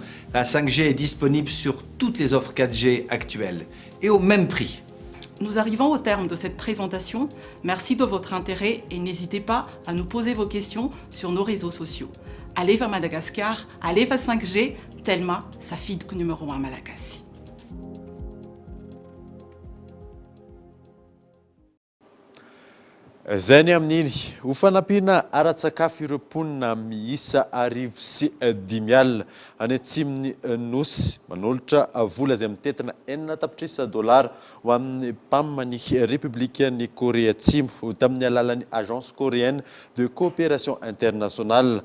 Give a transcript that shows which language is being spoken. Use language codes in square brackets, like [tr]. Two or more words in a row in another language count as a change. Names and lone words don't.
[fr] La 5G est disponible sur toutes les offres 4G actuelles et au même prix. Nous arrivons au terme de cette présentation. Merci de votre intérêt et n'hésitez pas à nous poser vos questions sur nos réseaux sociaux. Allez vers Madagascar, allez vers 5G, Telma, sa fille numéro 1 Malagasy. [mg] Zay ny amin'iny ho fanampiana ara-tsakafo ireo mponina miisa 5 alina any atsimon'ny nosy manolotra vola izay mitetina $9 ho amin'ny mpamany républicaine Corée Atsimo tamin'ny alalan'ny agence coréenne de coopération internationale.